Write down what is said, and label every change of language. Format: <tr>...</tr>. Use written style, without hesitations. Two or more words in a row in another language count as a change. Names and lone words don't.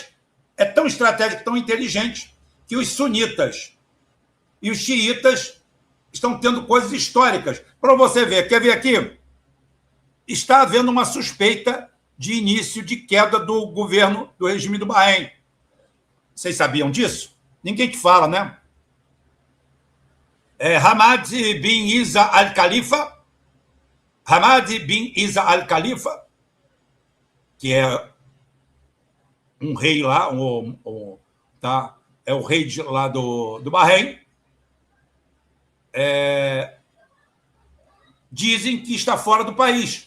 <pt>É tão estratégico, tão inteligente, que os sunitas e os xiitas estão tendo coisas históricas. Para você ver, quer ver aqui? Está havendo uma suspeita de início de queda do governo, do regime do Bahrein. Vocês sabiam disso? Ninguém te fala, né? Hamad bin Isa al-Khalifa, que é um rei lá, tá? É o rei lá do Bahrein, dizem que está fora do país.</pt>